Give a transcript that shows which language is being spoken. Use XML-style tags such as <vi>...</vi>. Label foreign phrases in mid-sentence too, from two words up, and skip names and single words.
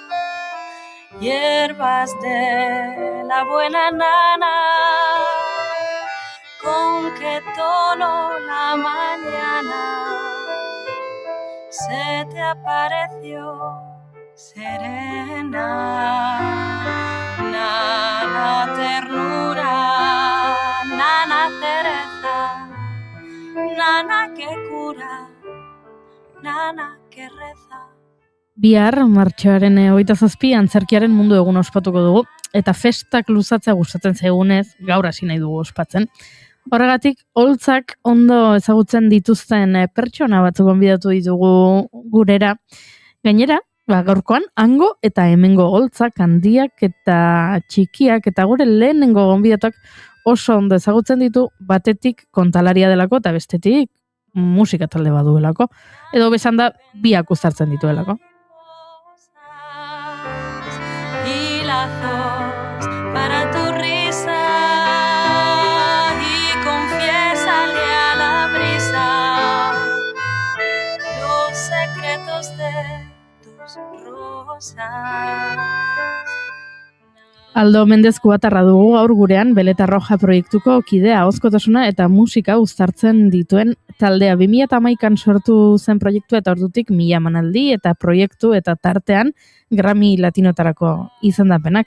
<es>Hierbas de la buena nana con qué tono la mañana se te apareció serena. Nana ternura, nana cereza, nana que cura, nana que reza.</es> <eu>Bihar, martxoaren 27 antzerkiaren mundu egun ospatuko dugu, eta festak luzatzea gustatzen zaigunez, gaur hasi nahi dugu ospatzen. Horregatik, holtzak ondo ezagutzen dituzten pertsona batzuk gonbidatu ditugu gurera. Gainera, gaurkoan, hango eta hemengo holtzak handiak eta txikiak eta gure lehenengo gonbidatuak oso ondo ezagutzen ditu, batetik kontalaria delako eta bestetik musika talde baduelako. Edo besan da, biak uztartzen dituelako.</eu> <es>Hilazos para tu risa y confiésale a la brisa los secretos de tus rosas.</es> <eu>Aldo Mendez Kubatarra dugu gaur gurean Beleta Roja proiektuko kidea, ahozkotasuna eta musika uztartzen dituen taldea. 2011an sortu zen proiektua eta ordutik 1000 emanaldi eta proiektu eta tartean Grammy Latinotarako izendapenak.</eu>